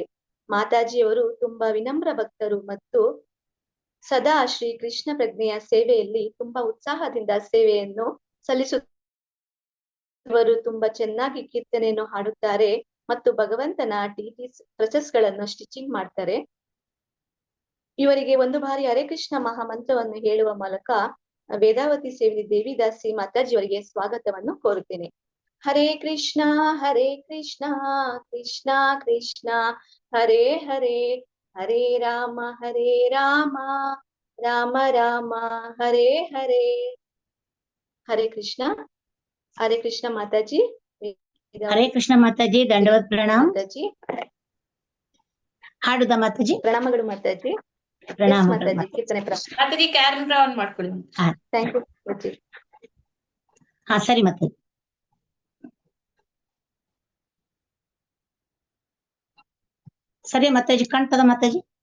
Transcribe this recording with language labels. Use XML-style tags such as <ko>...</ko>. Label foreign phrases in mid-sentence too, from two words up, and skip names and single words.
<kn>ಮಾತಾಜಿಯವರು ತುಂಬಾ ವಿನಮ್ರ ಭಕ್ತರು ಮತ್ತು ಸದಾ ಶ್ರೀ ಕೃಷ್ಣ ಪ್ರಜ್ಞೆಯ ಸೇವೆಯಲ್ಲಿ ತುಂಬಾ ಉತ್ಸಾಹದಿಂದ ಸೇವೆಯನ್ನು ಸಲ್ಲಿಸುವರು. ತುಂಬಾ ಚೆನ್ನಾಗಿ ಕೀರ್ತನೆಯನ್ನು ಹಾಡುತ್ತಾರೆ ಮತ್ತು ಭಗವಂತನ ಪ್ರಚಸ್ಗಳನ್ನು ಸ್ಟಿಚಿಂಗ್ ಮಾಡ್ತಾರೆ. ಇವರಿಗೆ ಒಂದು ಬಾರಿ ಹರೇ ಕೃಷ್ಣ ಮಹಾಮಂತ್ರವನ್ನು ಹೇಳುವ ಮೂಲಕ ವೇದಾವತಿ ಸೇವಿನಿ ದೇವಿದಾಸಿ ಮಾತಾಜಿಯವರಿಗೆ ಸ್ವಾಗತವನ್ನು ಕೋರುತ್ತೇನೆ.</kn> <sa>ಹರೇ ಕೃಷ್ಣ ಕೃಷ್ಣ ಕೃಷ್ಣ ಹರೇ ಹರೇ ಹರೇ ರಾಮ ರಾಮ ರಾಮ ಹರೇ ಹರೇ.</sa> <kn>ಹರೇ ಕೃಷ್ಣ. ಹರೇ ಕೃಷ್ಣ ಮಾತಾಜಿ. ಹರೇ ಕೃಷ್ಣ ಮಾತಾಜಿ, ದಂಡವತ್ ಪ್ರಣಾಮ ಮಾತಾಜಿ. ಹಾಡುದ ಮಾತಾಜಿ. ಪ್ರಣಾಮಗಳು ಮಾತಾಜಿ. ಪ್ರಣಾಮ ಮಾತಾಜಿ. ಕೀರ್ತನೆ ಮಾತಾಜಿ</kn> <en>camera on</en> <kn>ಮಾಡ್ಕೊಳ್ಳಿ.</kn> <en>thank you ಮಾತಾಜಿ.</en> <kn>ಹಾ ಸರಿ ಮಾತಾಜಿ. ಸರಿ ಮಾತಾಜಿ, ಕಾಣ್ತದ ಮಾತಾಜಿ?</kn>